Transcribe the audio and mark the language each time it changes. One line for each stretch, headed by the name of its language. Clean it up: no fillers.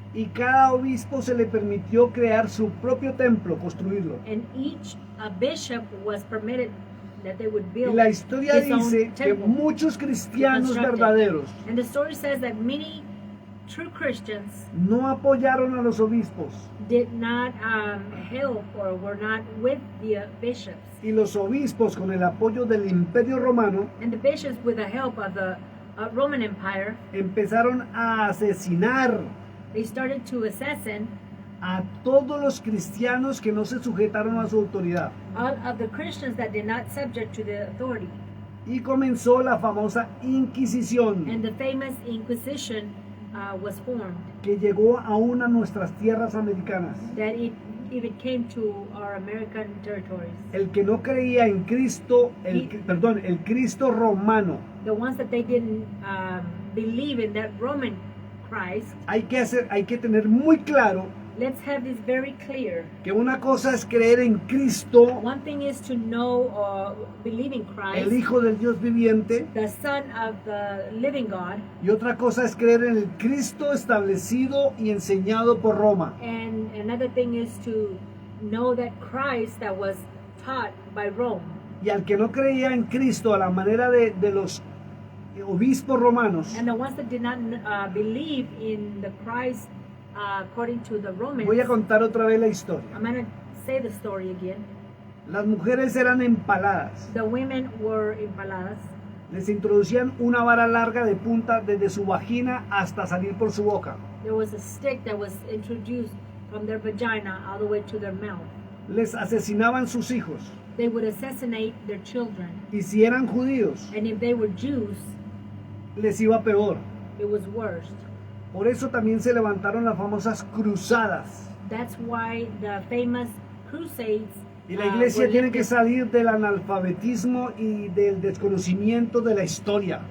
Spanish: y cada obispo se le permitió crear su propio templo, construirlo.
English: and each bishop was permitted that they would
Spanish: Y
English: build
Spanish: la historia
English: his own
Spanish: dice que
English: temple.
Spanish: muchos cristianos
English: Constructed.
Spanish: verdaderos
English: And the story says that many true Christians
Spanish: no apoyaron a los obispos,
English: did not help or were not with the bishops.
Spanish: y los obispos, con el apoyo del Imperio Romano,
English: And the bishops, with the help of the Roman Empire,
Spanish: empezaron a asesinar
English: they started to assassinate
Spanish: a todos los cristianos que no se sujetaron a su autoridad.
English: all of the Christians that did not subject to the authority.
Spanish: Y comenzó la famosa Inquisición,
English: And the famous Inquisition was formed,
Spanish: que llegó aún a nuestras tierras americanas.
English: that it even came to our American territories.
Spanish: El que no creía en Cristo, el Cristo romano,
English: The ones that they didn't believe in that Roman Christ,
Spanish: hay que tener muy claro
English: let's have this very clear.
Spanish: que una cosa es creer en Cristo,
English: One thing is to know or believe in
Spanish: el
English: Christ,
Spanish: Hijo del Dios viviente,
English: the Son of the living God,
Spanish: y otra cosa es creer en el Cristo establecido y enseñado por Roma.
English: and another thing is to know that Christ that was taught by Rome.
Spanish: Y al que no creía en Cristo a la manera de los obispos romanos,
English: And the ones that did not believe in the Christ according to the Romans,
Spanish: voy a contar otra vez la historia.
English: I'm going to say the story again.
Spanish: Las mujeres eran empaladas.
English: The women were impaladas.
Spanish: Les introducían una vara larga de punta desde su vagina hasta salir por su boca.
English: There was a stick that was introduced from their vagina all the way to their mouth.
Spanish: Les asesinaban sus hijos.
English: They would assassinate their children.
Spanish: Y si eran judíos,
English: And if they were Jews,
Spanish: les iba peor.
English: it was worse.
Spanish: Por eso también se levantaron las famosas cruzadas.
English: That's why the famous crusades
Spanish: Y la iglesia
English: were
Spanish: tiene que
English: lifted.
Spanish: salir del analfabetismo y del desconocimiento de la historia.